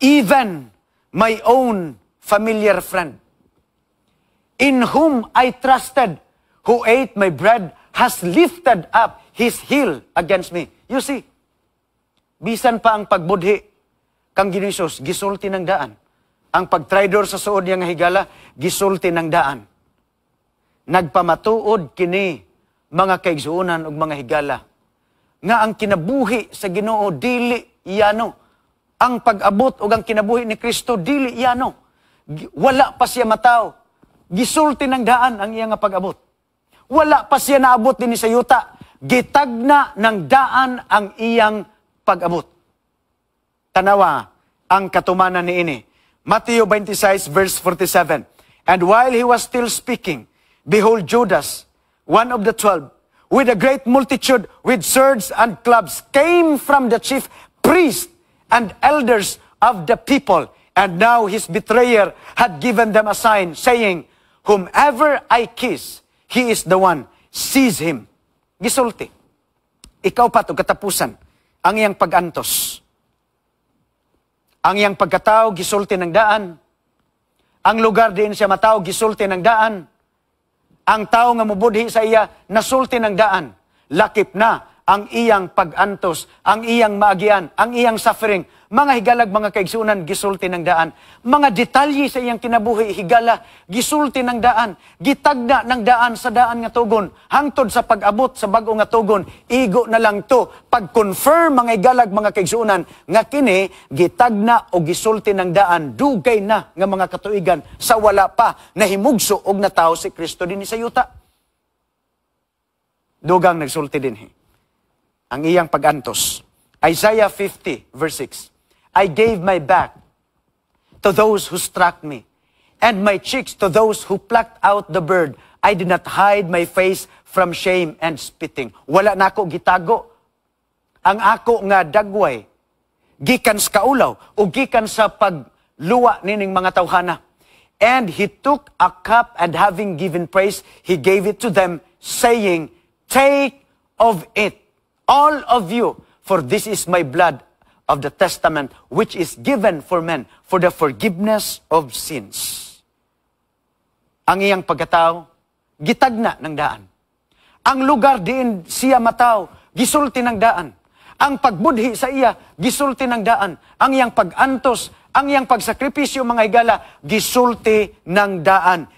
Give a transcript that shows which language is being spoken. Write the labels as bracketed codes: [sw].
[en] Even my own familiar friend, in whom I trusted, who ate my bread, has lifted up his heel against me. You see, [ceb] bisan pa ang pagbudhi kang Ginoong Hesus, gisulti ng daan. ang pagtraidor sa suod niya nga higala, gisulti ng daan. Nagpamatuod kini mga kaigsuonan ug mga higala nga ang kinabuhi sa Ginoo dili iyano. Ang pag-abot ug ang kinabuhi ni Kristo dili iyano. Wala pa siya mataw. Gisulti ng daan ang iya nga pag-abot. Wala pa siya naabot din sa yuta. Gitagna ng daan ang iyang pag-abot. Tanawa ang katumanan ni ini. Matthew 26 verse 47. [en] And while he was still speaking, behold, Judas, one of the 12, with a great multitude, with swords and clubs, came from the chief priests and elders of the people. And now his betrayer had given them a sign, saying, whomever I kiss, he is the one. Seize him. [ceb] Gisulti. Ikaw pa ito katapusan ang iyang pag-antos. Ang iyang pagkatao, gisulti ng daan. Ang lugar din siya matao, gisulti ng daan. Ang tao nga mubudhi sa iya, nasulti ng daan. Lakip na ang iyang pag-antos, ang iyang maagian, ang iyang suffering. Mga higalag, mga kaigsunan, gisulti ng daan. Mga detalye sa iyang kinabuhi, higala, gisulti ng daan. Gitagda ng daan sa daan nga tugon. Hangtod sa pag-abot sa bago nga tugon, igo na lang to. Pag-confirm, mga higalag, mga kaigsunan, nga kini, gitagna o gisulti ng daan, dugay na nga mga katuigan sa wala pa na himugso og natao si Kristo din sa yuta. Dugang nagsulti din. Ang iyang pag-antos. Isaiah 50, verse 6. [en] I gave my back to those who struck me, and my cheeks to those who plucked out the bird. I did not hide my face from shame and spitting. [ceb] Wala na ako gitago. Ang ako nga dagway, gikan sa kaulaw, o gikan sa pagluwa nining mga tawhana. [en] And he took a cup, and having given praise, he gave it to them, saying, take of it, all of you, for this is my blood of the testament, which is given for men, for the forgiveness of sins. [ceb] Ang iyang pagkatao, gitagna ng daan. Ang lugar diin siya mataw, gisulti ng daan. Ang pagbudhi sa iya, gisulti ng daan. Ang iyang pag-antos, ang iyang pagsakripisyo, mga higala, gisulti ng daan.